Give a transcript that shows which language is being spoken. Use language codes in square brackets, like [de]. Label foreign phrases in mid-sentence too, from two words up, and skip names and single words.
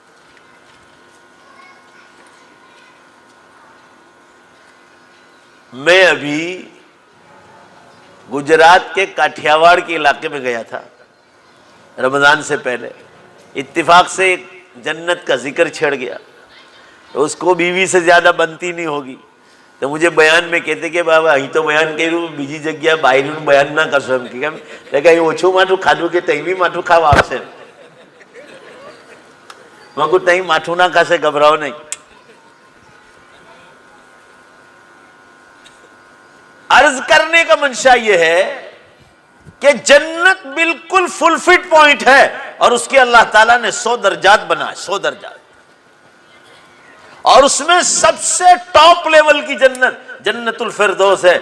[ur] میں ابھی گجرات کے کاٹھیاواڑ کے علاقے میں گیا تھا رمضان سے پہلے. اتفاق سے ایک جنت کا ذکر چھڑ گیا، تو اس کو بیوی سے زیادہ بنتی نہیں ہوگی. تو مجھے بیان میں کہتے کہ بابا [gu] અહીં તો બયાન કર્યું બીજી જગ્યા બહારનું બયાન ના કરશો એમ કેમ કે અહીં ઓછું માઠું ખાધું કે તઈ બી માઠું ખાવા આવશે. મેં કહ્યું તઈ માઠું ના ખાશે, ગભરાઓ નહીં. [ur] عرض کرنے کا منشا یہ ہے کہ جنت بالکل [en] full fit point [ur] ہے، اور اس کے اللہ تعالیٰ نے 100 درجات بنائے، 100 درجات. اور اس میں سب سے [en] top level [ur] کی جنت جنت الفردوس ہے.